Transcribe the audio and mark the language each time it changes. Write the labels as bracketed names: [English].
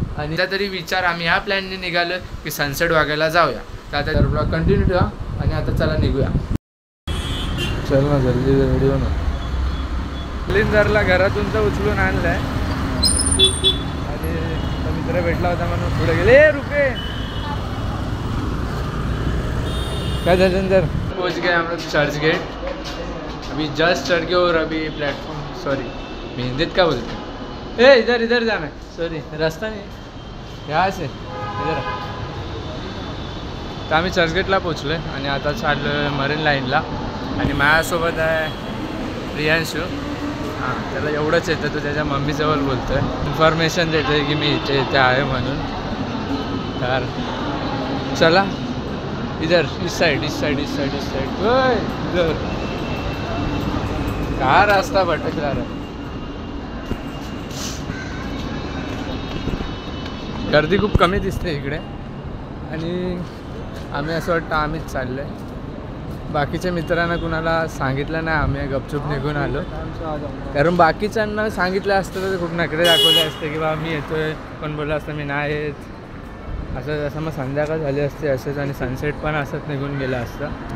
[Marathi] आणि त्या तरी विचार आम्ही ह्या प्लॅनने निघालो की सनसेट बघायला जाऊया। तर आता ब्लॉग कंटिन्यू ठेवा आणि आता चला निघूया। [Hindi] चल ना जल्दी रेडी हो ना। [Marathi] सिलेंडरला घरातून तर उचलून आणलं आहे आणि मित्र भेटला होता म्हणून पुढे गेले। [Hindi] रुपये क्या धर्मेंद्र पहुँच गए हम लोग चर्चगेट। अभी जस्ट चढ़ के और अभी प्लेटफॉर्म सॉरी मैं हिंदीत क्या बोलते हैं, इधर इधर जाना है, सॉरी रास्ता नहीं यहाँ से इधर। [Marathi] तर आम्ही चर्चगेटला पोचलो आहे आणि आता चाललो आहे मरीन लाईनला आणि माझ्यासोबत आहे प्रियांशू। हां त्याला एवढंच येतं, तो त्याच्या मम्मीजवळ बोलतो आहे, इन्फॉर्मेशन देतो आहे की मी इथे आहे म्हणून। तर चला [Hindi] इधर इस साइड इधर कहाँ रास्ता भटकला रहा। [Marathi] गर्दी खूप कमी दिसते इकडे आणि आम्ही असं वाटतं आम्हीच चाललो आहे। बाकीच्या मित्रांना कुणाला सांगितलं नाही, आम्ही गपचूप निघून आलो, कारण बाकीच्यांना सांगितलं असतं तर खूप नखरे दाखवले असते की बाबा मी येतोय, पण बोललं असतं मी नाही येत, असं मग संध्याकाळ झाली असते असंच आणि सनसेट पण असंच निघून गेलं असतं।